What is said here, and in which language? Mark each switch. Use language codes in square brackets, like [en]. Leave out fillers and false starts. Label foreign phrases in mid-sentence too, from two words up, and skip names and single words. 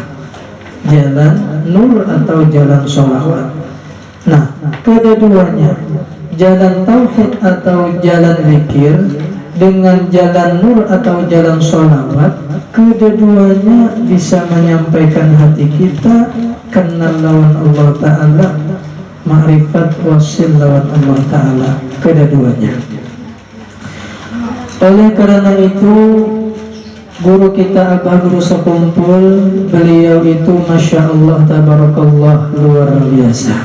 [id] Jalan nur atau jalan sholawat. Nah, kedua-duanya, jalan tauhid atau jalan zikir dengan jalan nur atau jalan sholawat, kedua-duanya bisa menyampaikan hati kita kenal lawan [ar] Allah Ta'ala, [id] ma'rifat wasil lawan [ar] Allah Ta'ala, [id] kedua-duanya. Oleh karena itu, guru kita Abah Guru Sekumpul, beliau itu [ar] Masya Allah Tabarakallah [id] luar biasa.